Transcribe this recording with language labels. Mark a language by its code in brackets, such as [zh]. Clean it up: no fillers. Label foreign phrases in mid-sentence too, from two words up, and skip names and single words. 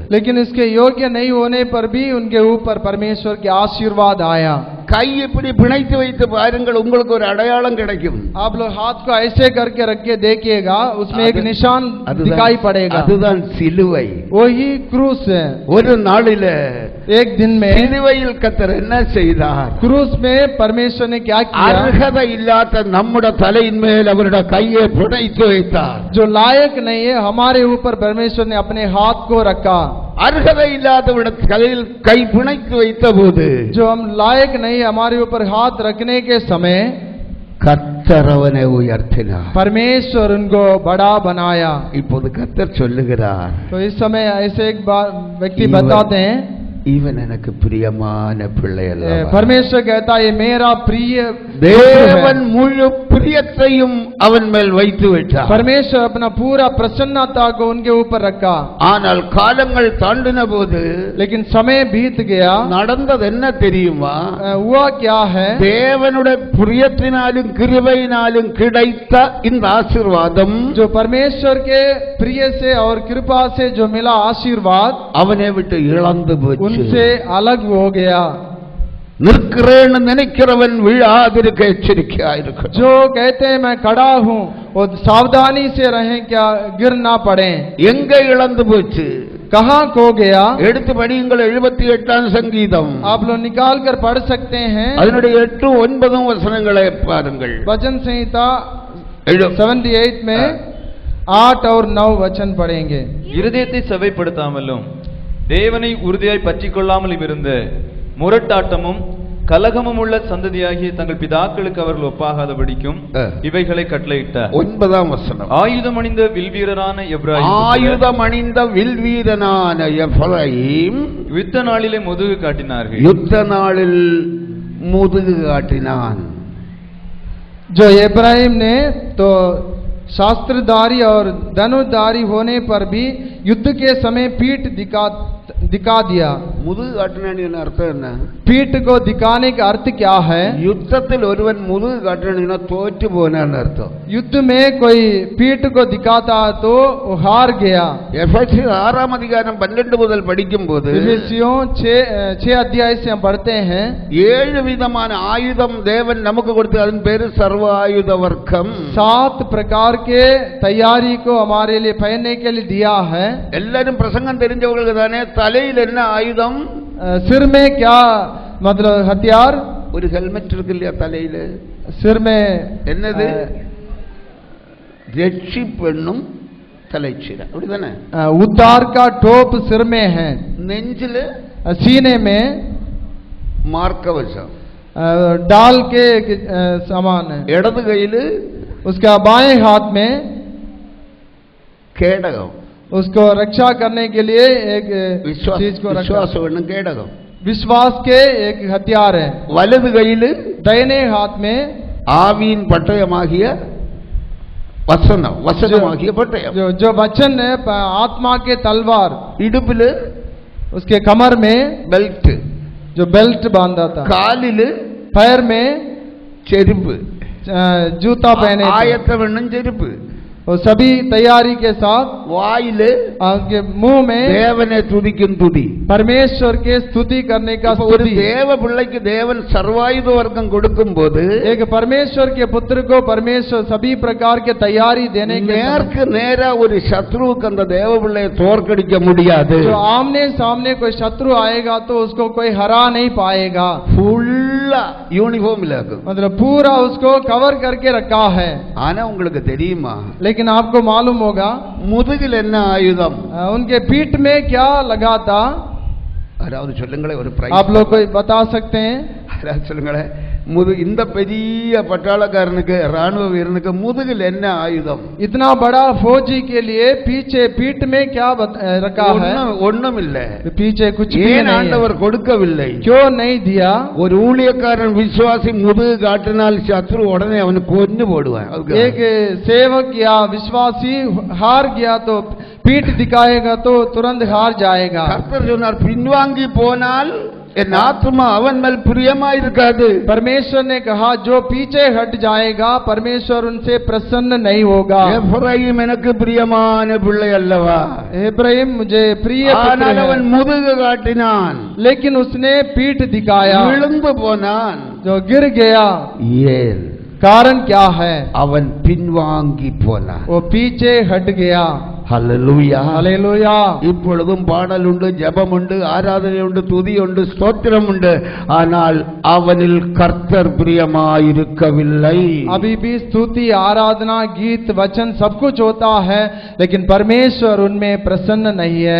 [hi] लेकिन इसके योग्य नहीं होने पर भी उनके ऊपर परमेश्वर के आशीर्वाद आया। [ta] கை இப்படி பிணைத்து வைத்து பாருங்கள், உங்களுக்கு ஒரு அடையாளம் கிடைக்கும்। [hi] आप लोग हाथ को ऐसे करके रख के देखिएगा, उसमें एक निशान दिखाई पड़ेगा, [ta] அதுதான் சிலுவை। [hi] वही क्रूस है। [ta] ஒரு நாளில [hi] एक दिन में [ta] சிலுவையில் கர்த்தர் என்ன செய்தார்? [hi] क्रूस में परमेश्वर ने क्या किया? [ta] அருகதை இல்லாத நம்முடைய தலையின் மேல் அவருடைய கையை பிணைத்து வைத்தார்। [hi] जो लायक नहीं है हमारे ऊपर परमेश्वर ने अपने हाथ को रखा। [ta] அருகதை இல்லாதவருடைய கையில் கை பிணைத்து வைத்த போது, [hi] जो हम लायक नहीं हमारे ऊपर हाथ रखने के समय [ta] கர்த்தர் அவனை உயர்த்தினார்। [hi] परमेश्वर उनको बड़ा बनाया। [ta] இப்போது கர்த்தர் சொல்லுகிறார், [hi] तो इस समय ऐसे एक बार व्यक्ति बताते हैं, [ta] இவன் எனக்கு பிரியமான பிள்ளை அல்லவா। [hi] परमेश्वर कहता है ये मेरा प्रिय [ta] தேவன் முழு பிரியத்தையும் அவன் மேல் வைத்து விட்டார்। [hi] परमेश्वर अपना पूरा प्रसन्नता को उनके ऊपर रखा। [ta] ஆனால் காலங்கள் தாண்டின போது, [hi] लेकिन समय बीत गया, [ta] நடந்தது என்ன தெரியுமா? [hi] हुआ क्या है? [ta] தேவனுடைய பிரியத்தினாலும் கிருபையினாலும் கிடைத்த இந்த ஆசீர்வாதம், [hi] जो परमेश्वर के प्रिय से और कृपा से जो मिला आशीर्वाद, [ta] அவனை விட்டு இழந்து போச்சு, [hi] उनसे अलग हो गया। [ta] நிற்கிறேன்னு நினைக்கிறவன் விழாதிருக்க எச்சரிக்கையாயிருக்க। [hi] जो कहते हैं मैं खड़ा हूँ वो सावधानी से रहें, क्या गिर ना पड़े। [ta] எங்க இழந்து போச்சு? [hi] कहाँ खो गया? [ta] எடுத்து படியுங்கள் 78ஆம் சங்கீதம், [hi] आप लोग निकाल कर पढ़ सकते हैं, [ta] அதனுடைய 8, 9 வசனங்களை பாருங்கள்। [hi] वचन संहिता 78 में 8 और 9 वचन पढ़ेंगे। [ta] இருதயத்தை செவைப்படுத்தாமலும் தேவனை உறுதியாய் பற்றிக் கொள்ளாமலும் இருந்த முரட்டாட்டமும் கலகமும் உள்ள சந்ததியாகிய தங்கள் பிதாக்களுக்கு அவர்கள் ஒப்பாகாதபடிக்கும் இவைகளை கட்டளையிட்டார்। 9ஆம் வசனம், ஆயுதம் அணிந்த வில்வீரரான எப்ராயிம் ஆயுதம் அணிந்த வில்வீரனான எப்ராயிம் யுத்த நாளிலே முதுகு காட்டினார்கள்। யுத்த நாளில் முதுகு காட்டினான்। [hi] जो इब्राहिम ने तो शास्त्रधारी और धनुर्धारी होने पर भी युद्ध के समय पीठ दिखा दिया। [ta] முதுகு காட்டினான்னு அர்த்தம் என்ன? [hi] पीठ को दिखाने का अर्थ क्या है? [ta] யுத்தத்தில் ஒருவன் முதுகு காட்டினா தோற்று போனான்னு அர்த்தம். [hi] युद्ध में कोई पीठ को दिखाता तो वो हार गया। [ta] எபேசியர் 6ஆம் அதிகாரம் 12 முதல் படிக்கும்போது [hi] इफिसियों 6 अध्याय से हम पढ़ते हैं [ta] 7 விதமான ஆயுதம் தேவன் நமக்கு கொடுத்து அதன் பேரு சர்வ ஆயுத வர்க்கம். [hi] 7 प्रकार के तैयारी को हमारे लिए पहनने के लिए दिया है। [ta] எல்லாரும் பிரசங்கம் தெரிஞ்சவங்களுக்கு தானே தலையில் என்ன ஆயுதம்? [hi] सिर में क्या मतलब हथियार? [ta] ஒரு ஹெல்மெட் இருக்கு இல்லையா தலையில? [hi] सिर में [ta] என்னது? ரட்சிப்பென்னும் தலைச்சீரை, அப்படிதானே? [hi] उद्धार का टोप सिर में है। [ta] நெஞ்சில [hi] सीने में [ta] மார்க்கவசம், [hi] डाल के सामान है। [ta] இடது கையில [hi] उसका बाएं हाथ में [ta] கேடகம், [hi] उसको रक्षा करने के लिए एक चीज को रखा। [ta] விசுவாசம் என்னும் கேடகம். [hi] विश्वास के एक हथियार है। [ta] வலது கையில [hi] दाहिने हाथ में [ta] ஆவியின் பட்டயமாகிய வசனமாகிய பட்டயம். [hi] जो वचन है आत्मा के तलवार। [ta] இடுப்புல [hi] उसके कमर में [ta] பெல்ட், [hi] जो बेल्ट बांधा था। [ta] காலில [hi] पैर में [ta] செருப்பு, [hi] जूता पहने थे। [ta] ஆயத்தம் என்னும் செருப்பு. [hi] वो सभी तैयारी के साथ [ta] வாயில [hi] उनके मुंह में [ta] தேவனை துதிக்கும் துதி. [hi] परमेश्वर के स्तुति करने का [ta] ஒரு [hi] स्तुति। [ta] தேவ பிள்ளைக்கு தேவன் சர்வாயுத வர்க்கம் கொடுக்கும் போது [hi] एक परमेश्वर के पुत्र को परमेश्वर सभी प्रकार के तैयारी देने के [ta] நேருக்கு நேரா ஒரு சத்ருவுக்கு அந்த தேவ பிள்ளையை தோற்கடிக்க முடியாது. [hi] जो आमने सामने कोई शत्रु आएगा तो उसको कोई हरा नहीं पाएगा। [en] full uniform [ta] இருக்கும், [hi] मतलब पूरा उसको कवर करके रखा है। [ta] ஆனா உங்களுக்கு தெரியுமா [hi] लेकिन आपको मालूम होगा [ta] முதுகில் என்ன ஆயுதம்? [hi] उनके पीठ में क्या लगा था? [ta] அதாவது சொல்லுங்களேன், ஒரு [hi] आप लोग कोई बता सकते हैं? [ta] சொல்லுங்களேன், இந்த பெரிய பட்டாளக்காரனுக்கு ராணுவ வீரனுக்கு முதுகில் என்ன ஆயுதம்? [hi] इतना बड़ा फौजी के लिए पीछे पीठ में क्या रखा है? [ta] ஒண்ணும் இல்ல. [hi] पीछे कुछ भी [ta] ஏன் [hi] नहीं [ta] ஆண்டவர் [hi] है। [ta] கொடுக்கவில்லை? [hi] क्यों नहीं दिया? [ta] ஒரு ஊழியக்காரன் விசுவாசி முதுகு காட்டினால் சத்ரு உடனே அவனை கொன்னு போடுவான். [hi] एक सेवक या विश्वासी हार गया तो पीठ दिखाएगा तो तुरंत हार जाएगा। [ta] கர்த்தர் சொன்னார், பின்வாங்கி போனால் என் ஆத்மா அவன் மேல் பிரியமா இருக்காது. [hi] परमेश्वर ने कहा जो पीछे हट जाएगा परमेश्वर उनसे प्रसन्न नहीं होगा। [ta] எப்ராயிம் எனக்கு பிரியமான பிள்ளை அல்லவா? [hi] इब्राहिम मुझे प्रिय पुत्र [ta] ஆனால் அவன் [hi] है। [ta] முதுகு காட்டினான், [hi] लेकिन उसने पीठ दिखाया, [ta] விழுந்து போனான். [hi] जो गिर गया। [ta] ஏன்? [hi] कारण क्या है? [ta] அவன் பின்வாங்கி போனான். [hi] वो पीछे हट गया। [ta] ஹல்லேலூயா. [hi] हालेलुया। [ta] இப்பொழுதும் பாடல் உண்டு, ஜெபம் உண்டு, ஆராதனை உண்டு, துதி உண்டு, ஸ்தோத்திரம் உண்டு. ஆனால் அவனில் கர்த்தர் பிரியமாயிருக்கவில்லை. [hi] अभी भी स्तुति आराधना गीत वचन सब कुछ होता है लेकिन परमेश्वर उनमें प्रसन्न नहीं है।